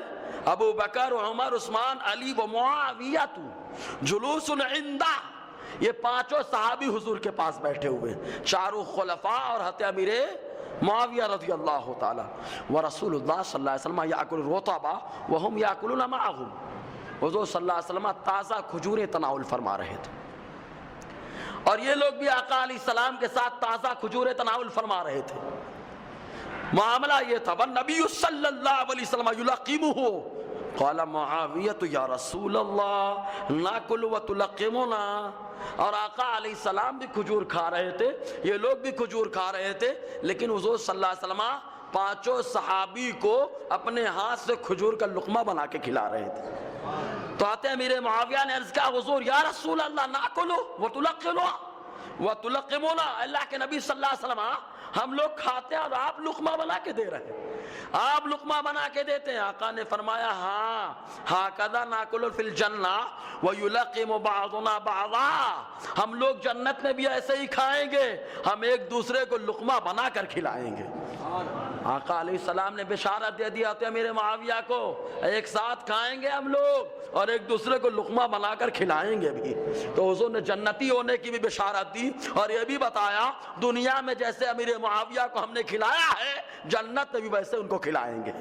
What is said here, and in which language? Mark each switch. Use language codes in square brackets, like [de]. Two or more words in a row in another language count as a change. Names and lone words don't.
[ar] ابو بکر، عمر، عثمان، علی و معاویہ جلوس عندہ، [ur] یہ پانچوں صحابی حضور کے پاس بیٹھے ہوئے، چاروں خلفاء اور حضرت امیر معاویہ [ar] رضی اللہ تعالی ورسول اللہ صلی اللہ علیہ وسلم یاکل الرطب وہم یاکلون معہم، [ur] حضور صلی اللہ علیہ وسلم تازہ کھجوریں تناول فرما رہے تھے اور یہ لوگ بھی آقا علیہ السلام کے ساتھ تازہ کھجوریں تناول فرما رہے تھے۔ معاملہ یہ تھا [ar] والنبی صلی اللہ علیہ وسلم یلقمہ، قال معاویہ یا رسول اللہ ناکل و تلقمنا، [ur] اور آقا علیہ السلام بھی کھجور کھا رہے تھے، یہ لوگ بھی کھجور کھا رہے تھے، لیکن حضور صلی اللہ علیہ وسلم پانچوں صحابی کو اپنے ہاتھ سے کھجور کا لقمہ بنا کے کھلا رہے تھے۔ تو آتے امیر معاویہ نے عرض کیا حضور [ar] یا رسول اللہ ناکلو و تلقمنا و تلقمنا، [ur] اللہ کے نبی صلی اللہ علیہ وسلم ہم لوگ کھاتے ہیں اور آپ لقمہ بنا کے دے رہے ہیں، آپ لقمہ بنا کے دیتے ہیں۔ آقا نے فرمایا ہاں [ar] ہاکذا ناکل فی الجنہ ویلقم بعضنا بعضا، [ur] ہم لوگ جنت میں بھی ایسے ہی کھائیں گے، ہم ایک دوسرے کو لقمہ بنا کر کھلائیں گے۔ آقا علیہ السلام نے بشارت دے دیا تو امیر معاویہ کو ایک ساتھ کھائیں گے ہم لوگ اور ایک دوسرے کو لقمہ بنا کر کھلائیں گے بھی۔ تو حضور نے جنتی ہونے کی بھی بشارت دی اور یہ بھی بتایا دنیا میں جیسے امیر معاویہ کو ہم نے کھلایا ہے جنت میں بھی ویسے ان کو کھلائیں گے۔